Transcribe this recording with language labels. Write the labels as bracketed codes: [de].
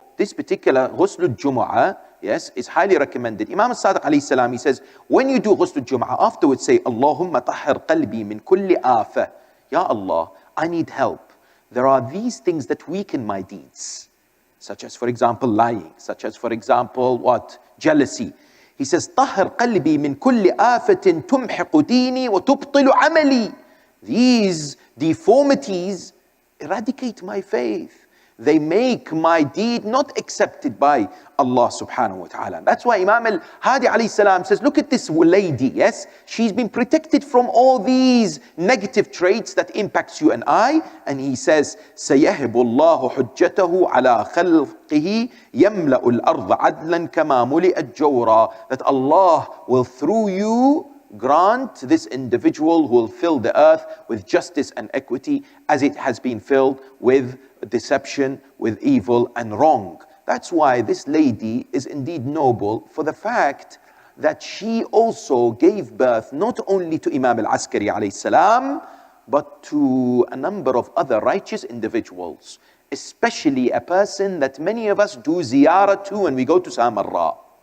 [en] This particular Ghusl al-Jumu'ah, yes, is highly recommended. Imam al-Sadiq alayhi salam, he says, when you do Ghusl al-Jumu'ah, afterwards say, [ar] Allahumma tahhir qalbi min kulli afa. [en] Ya Allah, I need help. There are these things that weaken my deeds, such as, for example, lying, such as, for example, what? Jealousy. He says, [ar] طهر قلبي من كل آفة تمحق ديني وتبطل عملي. [en] These deformities eradicate my faith. They make my deed not accepted by Allah subhanahu wa ta'ala. That's why Imam Al-Hadi alayhi salam says, look at this lady, yes? She's been protected from all these negative traits that impacts you and I. And he says, [ar] سَيَهِبُ اللَّهُ حُجَّتَهُ عَلَى خَلْقِهِ يَمْلَأُ الْأَرْضَ عَدْلًا كَمَا مُلِئَتْ جَوْرًا. [en] That Allah will through you grant this individual who will fill the earth with justice and equity as it has been filled with deception, with evil and wrong. That's why this lady is indeed noble for the fact that she also gave birth not only to Imam Al-Askari alayhi salam, but to a number of other righteous individuals, especially a person that many of us do ziyarah to when we go to Samarra.